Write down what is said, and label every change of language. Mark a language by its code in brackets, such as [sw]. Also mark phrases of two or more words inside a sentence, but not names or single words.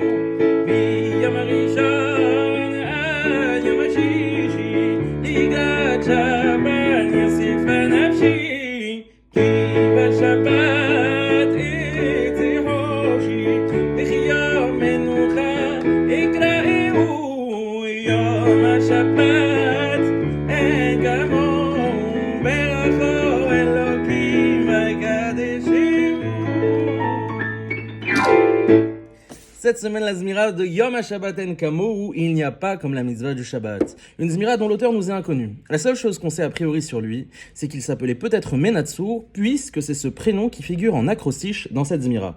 [he] מיום הראשון עד יום השישי, לקראת שבת יוסיפה נפשי. כי בשבת אצא חופשי, וכי יום מנוחה יקראהו. יום השבת אין כמוהו, [fr] Cette semaine, la Zmira de Yom HaShabbat En Kamou, il n'y a pas comme la mitzvah du Shabbat. Une Zmira dont l'auteur nous est inconnu. La seule chose qu'on sait a priori sur lui, c'est qu'il s'appelait peut-être Menatsur, puisque c'est ce prénom qui figure en acrostiche dans cette Zmira.